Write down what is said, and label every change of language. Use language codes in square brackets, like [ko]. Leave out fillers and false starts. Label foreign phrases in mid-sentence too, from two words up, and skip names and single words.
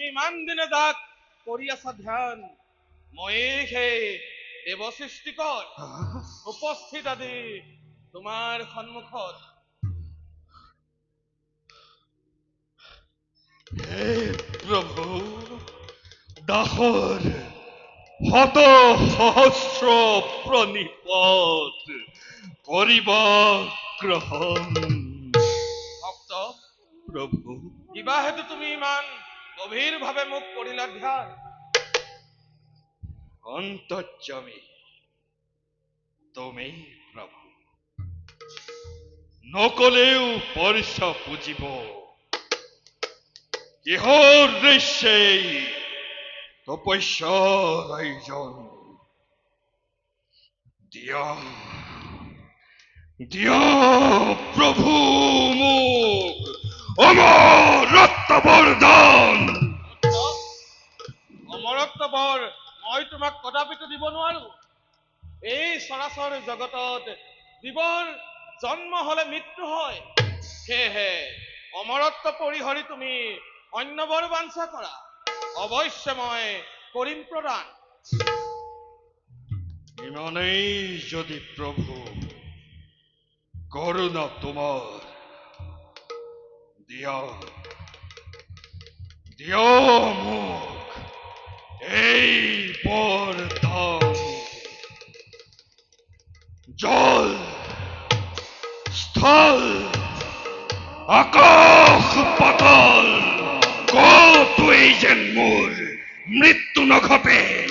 [as] কিমান দিনে যাক কৰি আছা ধ্যান, ময়ে সেই দেৱ সৃষ্টিকৰ উপস্থিত আজি তোমাৰ সন্মুখত। হে প্ৰভু, দাসৰ শত সহস্র প্রণিপত করিবা গ্রহণ। ভক্ত, প্রভু, কিবা হেতু তুমি ইমান গভীৰ ভাৱে মোক কৰিলা ধ্যান? অন্তর্যামী তুমি প্রভু, নকলেও পরশা পুজিব ইহর সেই তপস্যার আয়োজন। দিয়া দিয়া প্রভু মুখ অমরত্ব বরদান। অমৰত্ব বৰ মই তোমাক কদাপিতো দিব নোৱাৰো। এই চৰাচৰ জগতত জীৱৰ জন্ম হলে মৃত্যু হয়, সেয়েহে অমৰত্ব পৰিহৰি তুমি অন্য বৰ বাঞ্ছা কৰা, অৱশ্যে মই কৰিম প্ৰদান। ইমানেই যদি প্রভু করুণা তোমার, দিয়া দিয়া মুখ এই বরদান। জল স্থল আকাশ পাতাল কতই যেন মোর মৃত্যু নঘটে।